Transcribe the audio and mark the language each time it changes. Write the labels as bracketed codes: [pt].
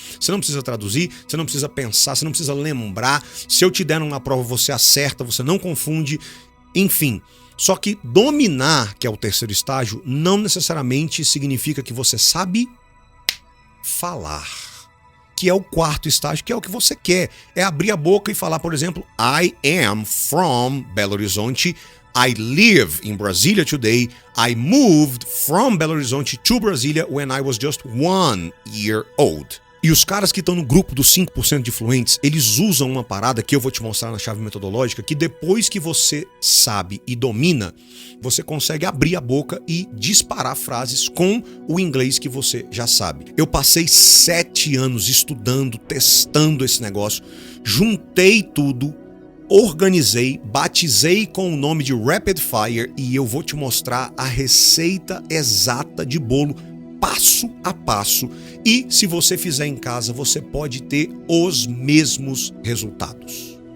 [pt] Você não precisa traduzir, você não precisa pensar, você não precisa lembrar. Se eu te der numa prova, você acerta, você não confunde, enfim. Só que dominar, que é o terceiro estágio, não necessariamente significa que você sabe falar, que é o quarto estágio, que é o que você quer. É abrir a boca e falar, por exemplo, [en] I am from Belo Horizonte, I live in Brasilia today, I moved from Belo Horizonte to Brasília when I was just 1 year old. [pt] E os caras que estão no grupo dos 5% de fluentes, eles usam uma parada que eu vou te mostrar na chave metodológica, que depois que você sabe e domina, você consegue abrir a boca e disparar frases com o inglês que você já sabe. Eu passei 7 anos estudando, testando esse negócio, juntei tudo, organizei, batizei com o nome de Rapid Fire e eu vou te mostrar a receita exata de bolo passo a passo, e se você fizer em casa, você pode ter os mesmos resultados.